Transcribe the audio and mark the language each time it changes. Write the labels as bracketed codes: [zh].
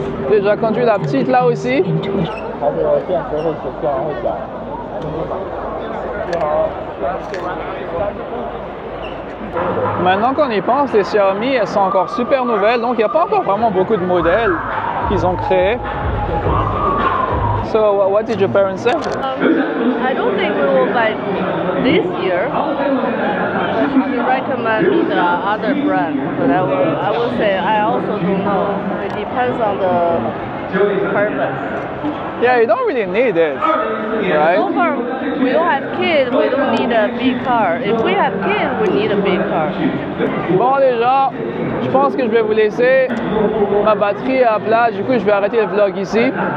[fr] J'ai déjà conduit la petite là aussi. Maintenant qu'on y pense, les Xiaomi, elles sont encore super nouvelles, donc il n'y a pas encore vraiment beaucoup de modèles qu'ils ont créés. [en] So, what did your parents say? I don't think we will buy this year. But she recommend me the other brand. But I will say I also don't know. It depends on the purpose. Yeah, you don't really need it, right? So far, we don't have kids, we don't need a big car. If we have kids, we need a big car. [fr] Bon les gens, je pense que je vais vous laisser. Ma batterie est à plat, du coup je vais arrêter le vlog ici.